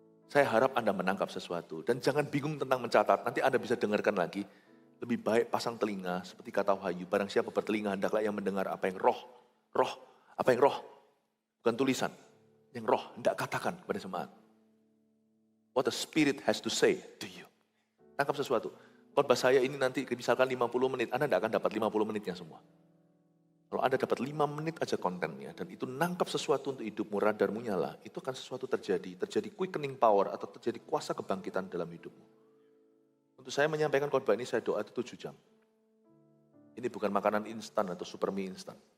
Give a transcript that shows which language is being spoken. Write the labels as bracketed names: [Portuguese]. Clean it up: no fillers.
[Indonesian] Saya harap Anda menangkap sesuatu. Dan jangan bingung tentang mencatat. Nanti Anda bisa dengarkan lagi. Lebih baik pasang telinga. Seperti kata Wahyu. Barang siapa bertelinga hendaklah yang mendengar apa yang roh. Apa yang roh? Bukan tulisan. Yang roh hendak katakan kepada jemaat. [English] What the Spirit has to say to you. [Indonesian] Tangkap sesuatu. Khotbah saya ini nanti misalkan 50 menit, Anda tidak akan dapat 50 menitnya semua. Kalau Anda dapat 5 menit aja kontennya, dan itu nangkap sesuatu untuk hidupmu, radarmu nyala, itu akan sesuatu terjadi [English] quickening power, [Indonesian] atau terjadi kuasa kebangkitan dalam hidupmu. Untuk saya menyampaikan khotbah ini, saya doa itu 7 jam. Ini bukan makanan instan atau super mie instan.